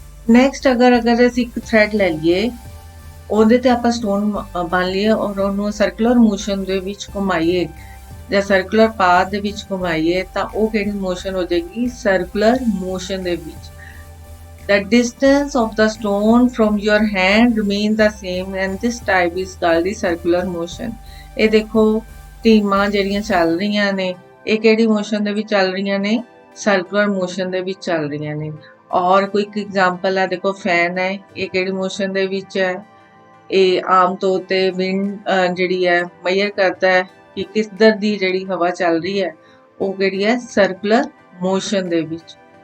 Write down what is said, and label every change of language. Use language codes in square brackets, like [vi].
[pa] Next ਅਗਰ ਅਸੀਂ ਇੱਕ ਥ੍ਰੈਡ ਲੈ ਲਈਏ, ਉਹਦੇ ਤੇ ਆਪਾਂ ਸਟੋਨ ਬੰਨ ਲਈਏ ਔਰ ਉਹਨੂੰ ਸਰਕੂਲਰ ਮੋਸ਼ਨ ਦੇ ਵਿੱਚ ਘੁਮਾਈਏ ਜਾਂ ਸਰਕੂਲਰ ਪਾਥ ਦੇ ਵਿੱਚ ਘੁਮਾਈਏ ਤਾਂ ਉਹ ਕਿਹੜੀ ਮੋਸ਼ਨ ਹੋ ਜਾਏਗੀ? ਸਰਕੂਲਰ ਮੋਸ਼ਨ ਦੇ ਵਿੱਚ। [en] The distance of the stone from your hand remains the same and this type is called the circular motion। [pa] ਇਹ ਦੇਖੋ ਟੀਮਾਂ ਜਿਹੜੀਆਂ ਚੱਲ ਰਹੀਆਂ ਨੇ ਇਹ ਕਿਹੜੀ ਮੋਸ਼ਨ ਦੇ ਵਿੱਚ ਚੱਲ ਰਹੀਆਂ ਨੇ, ਸਰਕੂਲਰ ਮੋਸ਼ਨ ਦੇ ਵਿੱਚ ਚੱਲ ਰਹੀਆਂ ਨੇ। ਔਰ ਕੋਈ ਇੱਕ ਐਗਜ਼ਾਮਪਲ ਹੈ, ਦੇਖੋ ਫੈਨ ਹੈ, ਇਹ ਕਿਹੜੀ ਮੋਸ਼ਨ ਦੇ ਵਿੱਚ ਹੈ। ਇਹ ਆਮ ਤੌਰ ਤੇ ਵਿੰਡ ਜਿਹੜੀ ਹੈ ਮੇਜਰ ਕਰਦਾ ਹੈ ਕਿ ਕਿੱਧਰ ਦੀ ਜਿਹੜੀ ਹਵਾ ਚੱਲ ਰਹੀ ਹੈ ਉਹ ਕਿਹੜੀ ਹੈ, ਸਰਕੂਲਰ ਮੋਸ਼ਨ ਦੇ ਵਿੱਚ।